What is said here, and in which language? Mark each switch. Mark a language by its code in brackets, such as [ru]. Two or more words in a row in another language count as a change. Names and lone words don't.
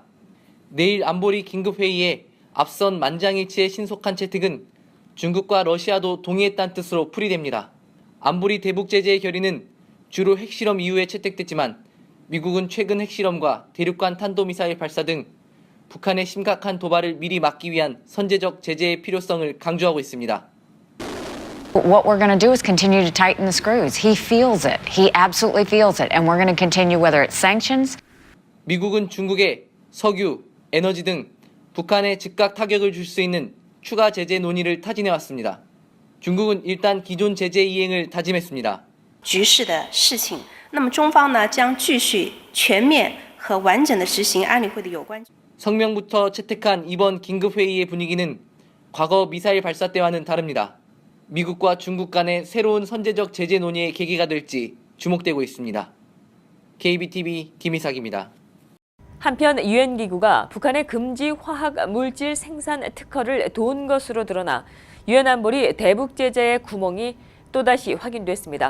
[ko] 내일 안보리 긴급회의에 앞선 만장일치의 신속한 채택은 중국과 러시아도 동의했다는 뜻으로 풀이됩니다. 안보리 대북 제재의 결의는 주로 핵실험 이후에 채택됐지만 미국은 최근 핵실험과 대륙간 탄도미사일 발사 등 북한의 심각한 도발을 미리 막기 위한 선제적 제재의 필요성을 강조하고 있습니다. [en] What we're going to do is continue to tighten the screws. He feels it. He absolutely feels it. And we're going to continue whether it's sanctions. [ko] 미국은 중국에 석유, 에너지 등 북한에 즉각 타격을 줄 수 있는 추가 제재 논의를 타진해왔습니다. 중국은 일단 기존 제재 이행을 다짐했습니다. [zh] 局势的事情，那么中方呢将继续全面和完整的执行安理会的有关。 [ko] 성명부터 채택한 이번 긴급회의의 분위기는 과거 미사일 발사 때와는 다릅니다. 미국과 중국 간의 새로운 선제적 제재 논의의 계기가 될지 주목되고 있습니다. KBTV 김희삭입니다. 한편 유엔 기구가 북한의 금지 화학 물질 생산 특허를 도운 것으로 드러나 유엔 안보리 대북 제재의 구멍이 또다시 확인됐습니다.